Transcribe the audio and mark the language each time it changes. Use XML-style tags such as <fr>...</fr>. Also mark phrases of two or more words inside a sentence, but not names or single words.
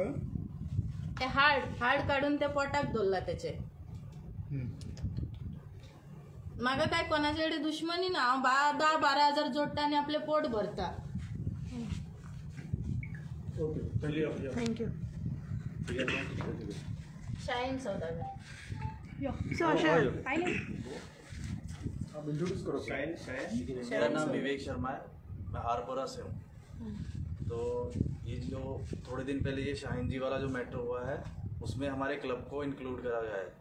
<kok>ते हाड काडून ते पोटाक धरला तेचे. म्हाका काय कोणाचे कडेन दुश्मनी ना. हांव 10-12 हजार जोडटा आनी आपले पोट भरता. थँक्यू. शाहीन सौदागर.</kok> <hi>इंट्रोड्यूस करो. मेरा नाम विवेक शर्मा है. मैं आरपोरा से हूँ. तो ये जो थोड़े दिन पहले ये शाहीन जी वाला जो मैटर हुआ है उसमें हमारे क्लब को इंक्लूड करा गया है.</hi>